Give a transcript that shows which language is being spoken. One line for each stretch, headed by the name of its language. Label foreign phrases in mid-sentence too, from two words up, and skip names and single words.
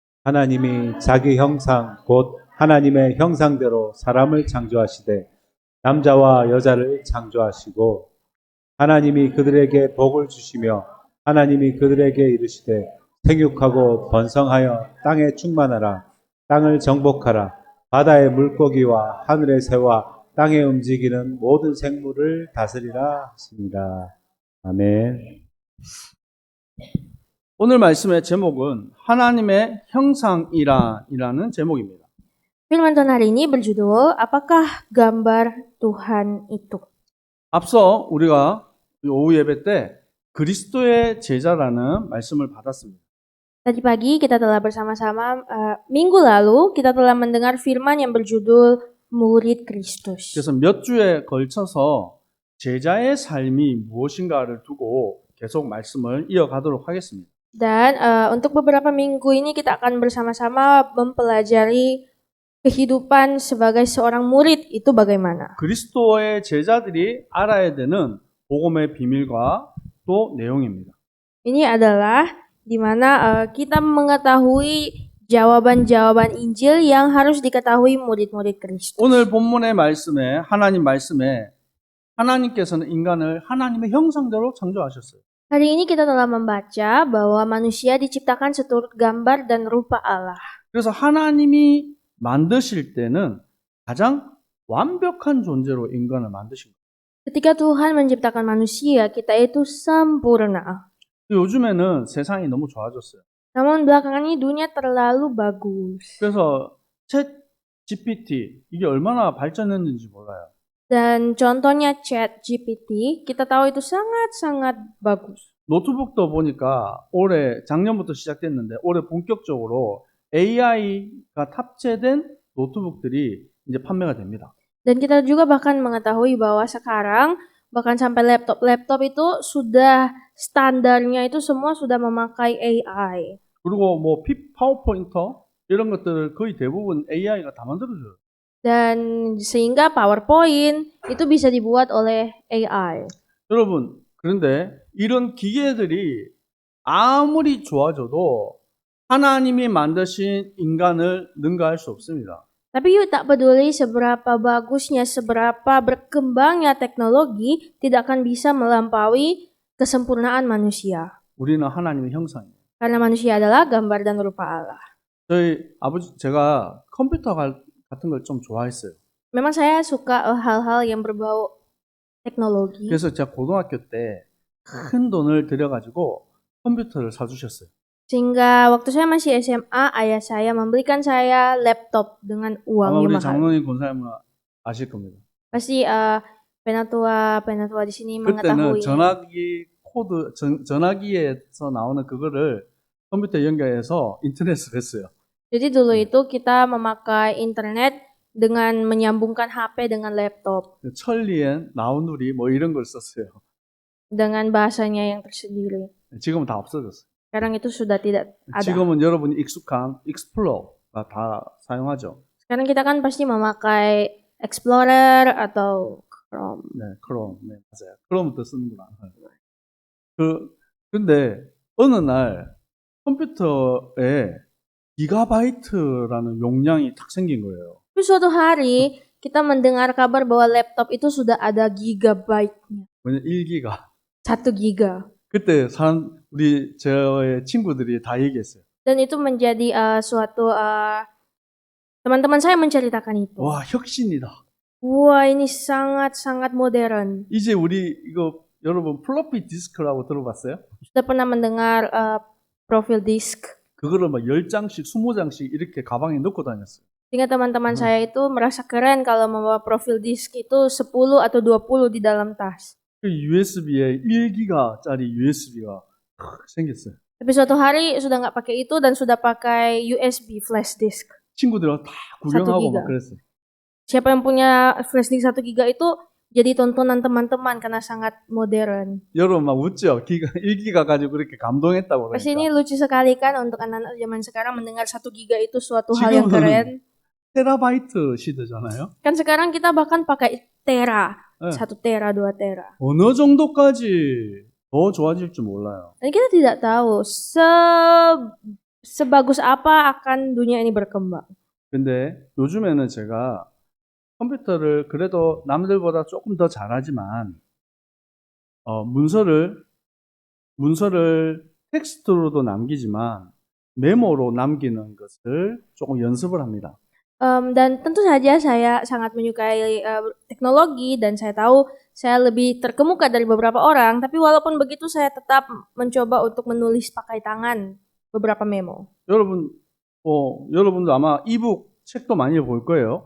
Korean: 하나님이 자기 형상 곧 하나님의 형상대로 사람을 창조하시되 남자와 여자를 창조하시고 하나님이 그들에게 복을 주시며 하나님이 그들에게 이르시되 생육하고 번성하여 땅에 충만하라 땅을 정복하라 바다의 물고기와 하늘의 새와 땅에 움직이는 모든 생물을 다스리라 하십니다. 아멘. 오늘 말씀의 제목은 하나님의 형상이라는 제목입니다.
Indonesian: Firman Tuhan hari ini berjudul, Apakah gambar Tuhan itu?
Korean: 앞서 우리가 오후 예배 때 그리스도의 제자라는 말씀을 받았습니다.
Indonesian: Tadi pagi kita telah bersama-sama, minggu lalu kita telah mendengar firman yang berjudul Murid Kristus.
Korean: 그래서 몇 주에 걸쳐서 제자의 삶이 무엇인가를 두고 계속 말씀을 이어가도록 하겠습니다.
Indonesian: Dan untuk beberapa minggu ini kita akan bersama-sama mempelajari kehidupan sebagai seorang murid itu bagaimana.
Korean: 그리스도의 제자들이 알아야 되는 복음의 비밀과 또 내용입니다.
Indonesian: Ini adalah di mana kita mengetahui jawaban-jawaban Injil yang harus diketahui murid-murid Kristus.
Korean: 오늘 본문의 말씀에 하나님 말씀에 하나님께서는 인간을 하나님의 형상대로 창조하셨어요.
Indonesian: Hari ini kita telah membaca bahwa manusia diciptakan seturut gambar dan rupa Allah.
Korean: 그래서 하나님이 만드실 때는 가장 완벽한 존재로 인간을 만드신 거예요.
Indonesian: Ketika Tuhan menciptakan manusia, kita itu sempurna.
Korean: 요즘에는 세상이 너무 좋아졌어요.
Indonesian: Namun belakangan ini dunia terlalu bagus.
Korean: 그래서 챗 GPT 이게 얼마나 발전했는지 몰라요.
Indonesian: Dan contohnya ChatGPT, kita tahu itu sangat-sangat bagus.
Korean: 노트북도 보니까 작년부터 시작됐는데 올해 본격적으로 AI가 탑재된 노트북들이 이제 판매가 됩니다.
Indonesian: Dan kita juga bahkan mengetahui bahwa sekarang bahkan sampai laptop itu sudah standarnya itu semua sudah memakai AI.
Korean: 그리고 뭐 파워포인터 이런 것들을 거의 대부분 AI가 다 만들어줘요.
Indonesian: Dan sehingga PowerPoint itu bisa dibuat oleh AI.
Korean: 여러분, 그런데 이런 기계들이 아무리 좋아져도 하나님이 만드신 인간을 능가할 수 없습니다.
Indonesian: Tapi yuk tak peduli seberapa bagusnya, seberapa berkembangnya teknologi, tidak akan bisa melampaui kesempurnaan manusia.
Korean: 우리는 하나님의 형상이에요.
Indonesian: Karena manusia adalah gambar dan rupa Allah.
Korean: 제가 컴퓨터 같은 걸 좀 좋아했어요.
Indonesian: Memang saya suka hal-hal yang berbau teknologi.
Korean: 그래서 제가 고등학교 때 큰 돈을 들여가지고 컴퓨터를 사주셨어요.
Indonesian: Sehingga waktu saya masih SMA, ayah saya membelikan saya laptop dengan uang
Korean: 아마
Indonesian: yang
Korean: 우리
Indonesian: mahal.
Korean: 장로님 권사님은 아실 겁니다.
Indonesian: Pasti penatua di sini
Korean: 그때는
Indonesian: mengetahui.
Korean: 전화기에서 나오는 그거를 컴퓨터에 연결해서 인터넷을 했어요.
Indonesian: Jadi dulu itu kita memakai internet dengan menyambungkan HP dengan laptop.
Korean: 천리엔 나우누리 뭐 이런 걸 썼어요.
Indonesian: Dengan bahasanya yang tersendiri.
Korean: 지금은 다 없어졌어요.
Indonesian: Sekarang itu sudah tidak ada.
Korean: 지금은 여러분이 익숙한 익스플로러가 다 사용하죠.
Indonesian: Sekarang kita kan pasti memakai Explorer atau Chrome.
Korean: 네, 크롬. 네, 맞아요. 크롬부터 쓰는구나. 근데 어느 날 컴퓨터에 기가바이트라는 용량이 탁 생긴 거예요.
Indonesian: Tapi suatu hari kita mendengar kabar bahwa laptop itu sudah ada gigabyte-nya.
Korean: 왜냐 1기가.
Indonesian: 1 giga.
Korean: 그때 저의 친구들이 다 얘기했어요.
Indonesian: Dan itu menjadi suatu teman-teman saya menceritakan itu.
Korean: 와, 혁신이다.
Indonesian: Wah, ini sangat-sangat modern.
Korean: 이제 여러분 플로피 디스크라고 들어봤어요?
Indonesian: Sudah pernah mendengar profil disk?
Korean: 그거를 막 10장씩, 20장씩 이렇게 가방에 넣고 다녔어요.
Indonesian: Sehingga teman-teman saya itu merasa keren kalau membawa profil disk itu 10 atau 20 di dalam tas.
Korean: 그 USB에 1기가짜리 USB가 생겼어요.
Indonesian: Tapi suatu hari sudah nggak pakai itu dan sudah pakai USB flash disk.
Korean: 친구들하고 다 구경하고 1 막 giga. 그랬어요.
Indonesian: Siapa yang punya flash disk 1 giga itu jadi tontonan teman-teman karena sangat modern.
Korean: 여러분 막 웃죠? 1기가 가지고 그렇게 감동했다고
Indonesian: Pasti ini
Korean: 그러니까.
Indonesian: lucu sekali kan untuk anak-anak zaman sekarang mendengar 1 giga itu suatu hal yang keren.
Korean: 테라바이트 시대잖아요.
Indonesian: Kan sekarang kita bahkan pakai tera.
Korean: 네.
Indonesian: 1 tera, 2 tera.
Korean: 어느 정도까지 더 좋아질 줄 몰라요.
Indonesian: Dan kita tidak tahu sebagus apa akan dunia ini berkembang.
Korean: 근데 요즘에는 제가 컴퓨터를 그래도 남들보다 조금 더 잘하지만 문서를 텍스트로도 남기지만 메모로 남기는 것을 조금 연습을 합니다.
Indonesian: Dan tentu saja saya sangat menyukai teknologi dan saya tahu saya lebih terkemuka dari beberapa orang, tapi walaupun begitu saya tetap mencoba untuk menulis pakai tangan beberapa memo.
Korean: 여러분도 아마 이북 책도 많이 볼 거예요.